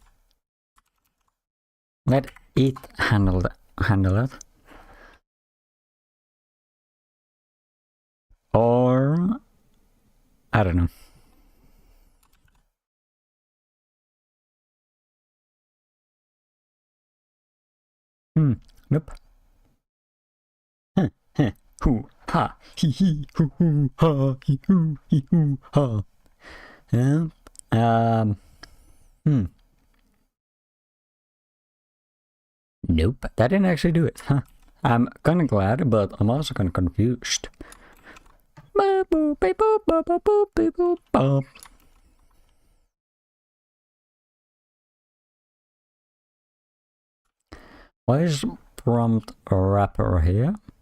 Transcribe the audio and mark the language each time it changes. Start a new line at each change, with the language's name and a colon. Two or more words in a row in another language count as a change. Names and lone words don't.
English: Let it handle it. Or I don't know. Nope. Huh, huh, hoo, ha, hee hee, hoo, hoo, ha, hee, hoo, hee, hoo, ha. Yeah. Nope, that didn't actually do it, huh? I'm kinda glad, but I'm also kinda confused. Why is prompt wrapper here?